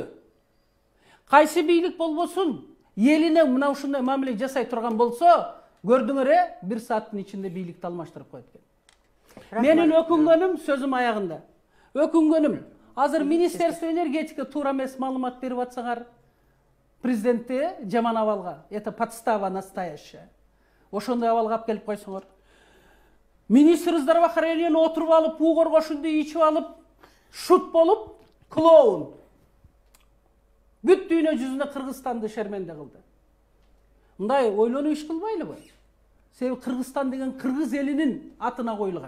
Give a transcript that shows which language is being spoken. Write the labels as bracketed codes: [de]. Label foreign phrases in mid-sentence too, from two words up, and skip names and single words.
[ky] Кайсы бийлик болбосун, элине мына ушундай мамиле жасай турган болсо, көрдүңөр, 1 сааттын ичинде бийликти алмаштырып коет экен. Менин өкүнгөнүм сөзүм аягында. Өкүнгөнүм, азыр [ru] Министерство энергетика [ky] туура эмес маалымат берип атсаңар, президентте жаман абалга, [ru] это подстава настоящая. [ky] Ошондой абалга алып келип койсоңор. [ru] Министр здравоохранения [ky] отуруп алып, уу коргошунду ичип алып, шут болуп, клоун. Бүт дүйнө жүзүнө Кыргызстанды шерменде кылды. Мындай ойлонуп иш кылбайлыбы? Себеби Кыргызстан деген кыргыз элинин атына коюлган.